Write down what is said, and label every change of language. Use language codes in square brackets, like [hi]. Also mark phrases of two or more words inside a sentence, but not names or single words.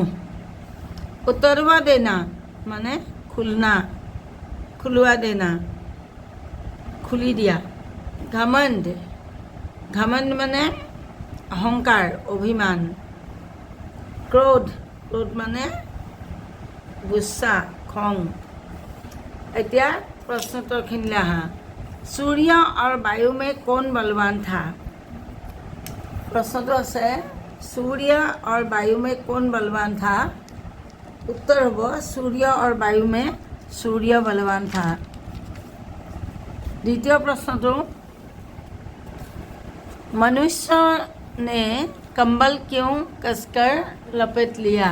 [as] উতৰৱা দেনা মানে খুলোৱা দেনা, খুলি দিয়া। ঘমণ্ড মানে অহংকাৰ, অভিমান। ক্ৰোধ মানে গুচ্ছা, খং। এতিয়া প্ৰশ্নোত্তৰখিনিলৈ আহা। [hi] सूर्य और वायु में कौन बलवान था? प्रश्न আছে सूर्य और वायु में कौन बलवान था? उत्तर होब सूर्य और वायु में सूर्य बलवान था। द्वितीय प्रश्न, मनुष्य ने कंबल क्यों कसकर लपेट लिया?